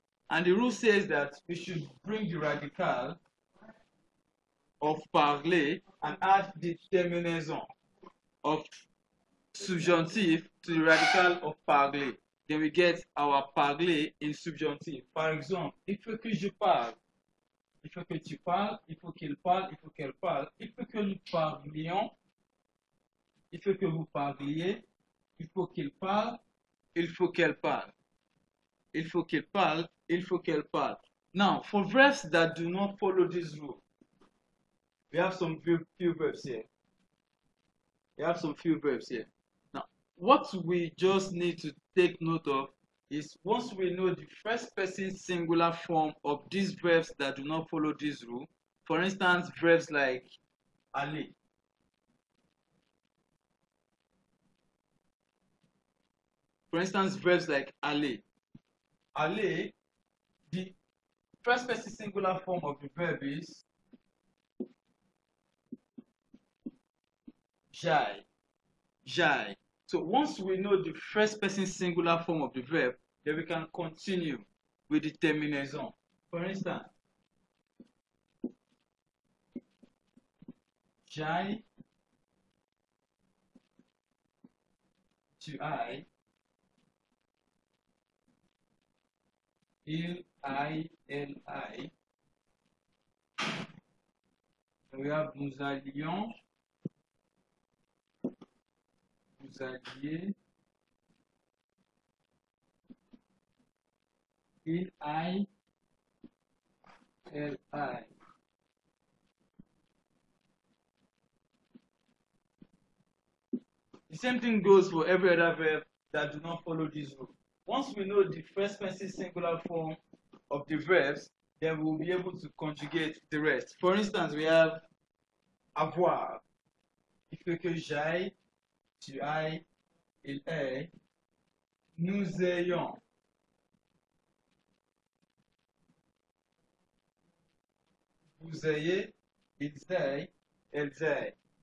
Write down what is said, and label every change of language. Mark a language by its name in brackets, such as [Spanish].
[English] And the rule says that we should bring the radical of parler and add the terminaison of subjunctive to the radical of parler. Then we get our parler in subjunctive. [French] Par exemple, il faut que je parle. Il faut que tu parles, il faut qu'il parle, il faut qu'elle parle, il faut que nous parlions, il faut que vous parliez, il faut qu'il parle, il faut qu'elle parle. Il faut qu'il parle, il faut qu'elle parle. [English] Now, for verbs that do not follow this rule, we have some few verbs here. Now, what we just need to take note of is once we know the first person singular form of these verbs that do not follow this rule, for instance, verbs like aller. For instance, verbs like aller. Aller, the first person singular form of the verb is j'aille. J'aille. So once we know the first person singular form of the verb, then we can continue with the terminaison. For instance, [French] j'aille, tu ailles, il aille, elle aille. [English] We have [French] nous allions, vous alliez, il aille, elle aille. [English] The same thing goes for every other verb that do not follow this rule. Once we know the first person singular form of the verbs, then we will be able to conjugate the rest. For instance, we have avoir. [French] Il faut que j'aille, tu ailles, il aille, nous ayons. Vous ayez, ils aillent, elles aillent.